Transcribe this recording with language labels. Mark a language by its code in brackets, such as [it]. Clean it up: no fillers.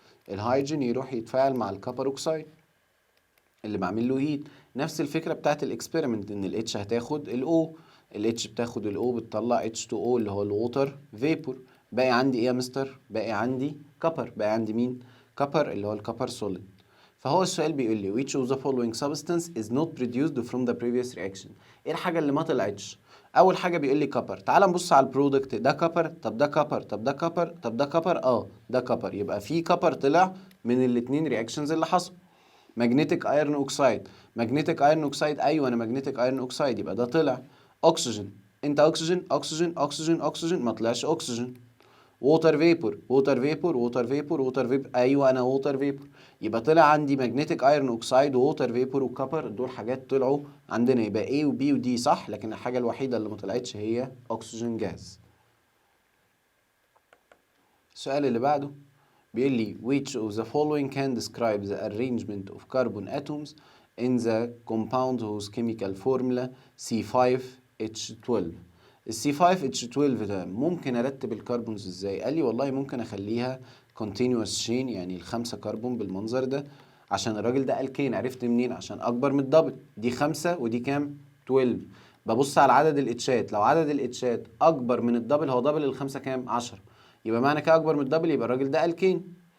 [ar] الهيدروجين يروح يتفاعل مع الكبر اوكسايد اللي بعمل له هيت. نفس الفكره بتاعت الاكسبيرمنت، ان الاتش هتاخد الاو، الاتش بتاخد الاو بتطلع H2O اللي هو الووتر فيبور. باقي عندي ايه يا مستر؟ باقي عندي كبر. باقي عندي مين؟ كبر اللي هو الكبر سوليد. فهو السؤال بيقول لي [en] which of the following substance is not produced from the previous reaction. [ar] ايه الحاجه اللي ما طلعتش؟ اول حاجه بيقول لي كبر. تعال نبص على البرودكت، ده كبر، طب ده كبر، طب ده كبر، طب ده كبر، ده كبر. يبقى في كبر طلع من الاثنين رياكشنز اللي حصلوا. ماجنتيك ايرون اوكسايد، ماجنتيك ايرون اوكسايد، ايوه انا ماجنتيك ايرون اوكسايد، يبقى ده طلع. اكسجين، انت اكسجين اكسجين اكسجين اكسجين، ما طلعش اكسجين. ووتر فيبور، ووتر فيبور، ووتر فيبور، ووتر فيبور، ايوه انا ووتر فيبور، يبقى طلع عندي ماجنتيك ايرون اوكسايد ووتر فيبور وكبر. دول حاجات طلعوا عندنا، يبقى A وB ودي صح، لكن الحاجه الوحيده اللي ما طلعتش هي اكسجين جاز. السؤال اللي بعده بيقول لي [en] which of the following can describe the arrangement of carbon atoms in the compound whose chemical formula C5H12. [ar] ال C5H12 ده ممكن ارتب الكربونز ازاي؟ قال لي والله ممكن اخليها continuous chain، يعني الخمسة كربون بالمنظر ده. عشان الراجل ده الكين، عرفت منين؟ عشان اكبر من الدبل، دي 5 ودي كام؟ 12. ببص على عدد الاتشات، لو عدد الاتشات اكبر من الدبل، هو دبل الخمسة كام؟ 10، يبقى معنى كده اكبر من الدبل، يبقى الراجل ده الكين.